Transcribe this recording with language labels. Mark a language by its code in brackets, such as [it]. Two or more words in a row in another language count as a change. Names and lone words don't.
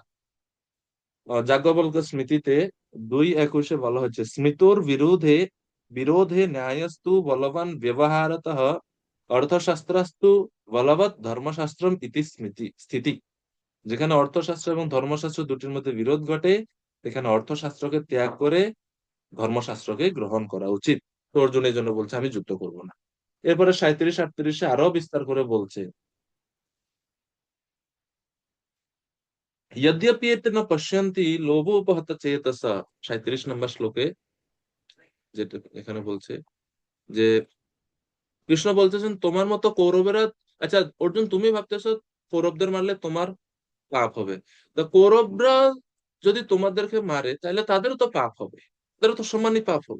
[bn] যাজ্ঞবল্ক্য স্মৃতিতে 2:21 বলা হচ্ছে [sa] স্মৃতোর বিরোধে বিরোধে ন্যায়স্তু বলবান ব্যবহারতঃ অর্থশাস্ত্রাস্তু বলবৎ ধর্মশাস্ত্রম ইতি স্মৃতি স্থিতি। [bn] যেখানে অর্থশাস্ত্র এবং ধর্মশাস্ত্র দুটির মধ্যে বিরোধ ঘটে, সেখানে অর্থশাস্ত্রকে ত্যাগ করে ধর্মশাস্ত্রকে গ্রহণ করা উচিত। তো অর্জুন এই জন্য বলছে আমি যুদ্ধ করব না। এরপরে 37-38 আরো বিস্তার করে বলছে [sa] यद्यपि एते न पश्यन्ति लोभोपहत चेतसा। [bn] 37 নম্বর শ্লোকে যেটা এখানে বলছে যে কৃষ্ণ বলতেছেন তোমার মতো কৌরবেরা, আচ্ছা অর্জুন তুমি ভাবতেছো কৌরবদের মারলে তোমার পাপ হবে, তো কৌরবরা যদি তোমাদেরকে মারে তাহলে তাদেরও তো পাপ হবে, তাদেরও তো সমানই পাপ হবে।